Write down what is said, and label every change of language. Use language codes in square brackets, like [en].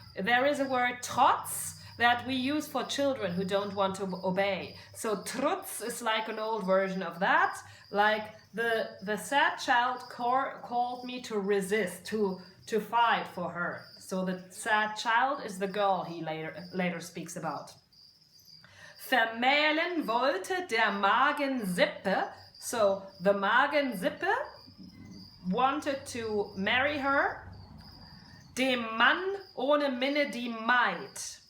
[en] There is a word Trotz that we use for children who don't want to obey. So Trutz is like an old version of that. Like the sad child called me to resist, to fight for her. So the sad child is the girl he later speaks about. [de] Vermählen wollte der Magen Sippe. [en] So the Magen Sippe wanted to marry her. [de] Dem Mann ohne Minne die Maid.